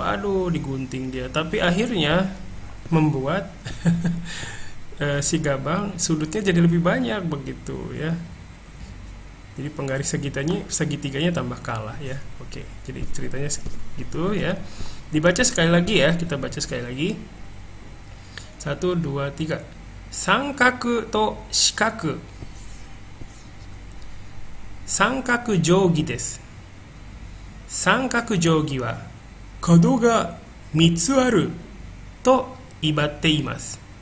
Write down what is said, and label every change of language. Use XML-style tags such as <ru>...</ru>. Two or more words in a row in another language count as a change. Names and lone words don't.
<id>Aduh, digunting dia, tapi akhirnya membuat si gabang sudutnya jadi lebih banyak begitu ya. Jadi penggaris segitiganya tambah kalah ya. Oke, jadi ceritanya gitu ya. Dibaca sekali lagi ya, kita baca sekali lagi. 1, 2, 3.</id> <ja>三角と四角。三角定規です。三角定規は角が3つあると威張っています。</ja>